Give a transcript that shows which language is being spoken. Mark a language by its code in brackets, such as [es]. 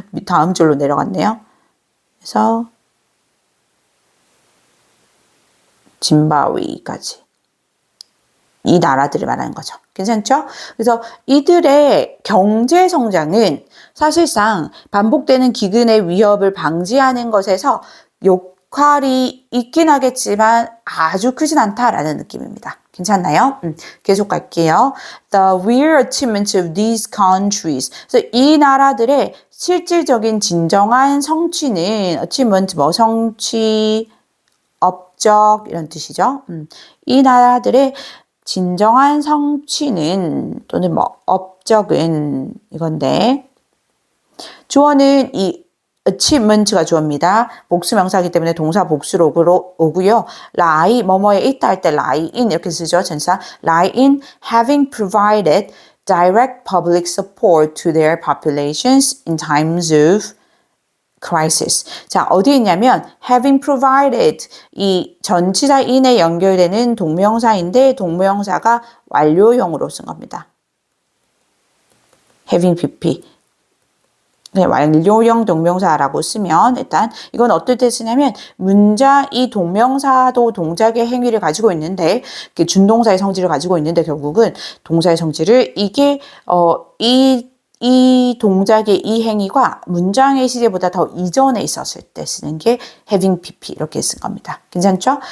[ko] 다음 줄로 내려갔네요. 그래서 짐바브웨까지 이 나라들을 말하는 거죠. 괜찮죠? 그래서 이들의 경제 성장은 사실상 반복되는 기근의 위협을 방지하는 것에서 역할이 있긴 하겠지만 아주 크진 않다라는 느낌입니다. 괜찮나요? 계속 갈게요. [en] The real achievements of these countries. [ko] 그래서 이 나라들의 실질적인 진정한 성취는 achievement 성취, 업적 이런 뜻이죠. 이 나라들의 진정한 성취는 또는 업적은 이건데 주어는 이 achievement가 주어입니다. 복수명사이기 때문에 동사 복수로 오고요. lie 뭐뭐에 있다 할 때 lie in 이렇게 쓰죠. 전사 [en] lie in having provided direct public support to their populations in times of crisis. [ko] 자, 어디에 있냐면 [en] having provided [ko] 이 전치사 in에 연결되는 동명사인데 동명사가 완료형으로 쓴 겁니다. [en] having pp. [ko] 네, 완료형 동명사라고 쓰면 일단 이건 어떨 때 쓰냐면 문장 이 동명사도 동작의 행위를 가지고 있는데 준동사의 성질을 가지고 있는데 결국은 동사의 성질을 이게 이 동작의 이 행위가 문장의 시제보다 더 이전에 있었을 때 쓰는 게 having pp 이렇게 쓴 겁니다. 괜찮죠?